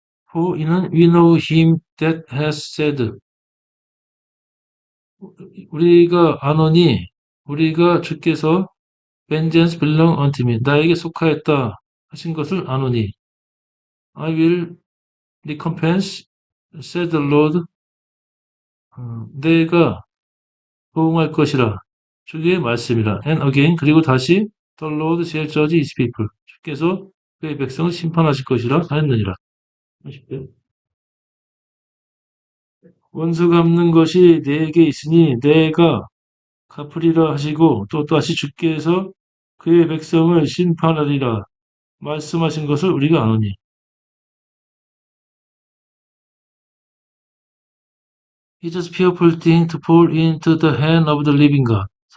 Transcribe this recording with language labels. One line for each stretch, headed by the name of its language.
English: For
Korean: 이는
English: we know him that has said.
Korean: 우리가 아노니, 우리가 주께서
English: vengeance belong unto me.
Korean: 나에게 속하였다 하신 것을 아노니.
English: I will recompense, said the Lord.
Korean: 내가 보응할 것이라. 주의 말씀이라.
English: And again,
Korean: 그리고 다시
English: the Lord shall judge his people.
Korean: 주께서 그의 백성을 심판하실 것이라 하였느니라. 원수 갚는 것이 내게 있으니 내가 갚으리라 하시고 또 다시 주께서 그의 백성을 심판하리라 말씀하신 것을 우리가 아노니.
English: It is fearful thing to fall into the hand of the living God.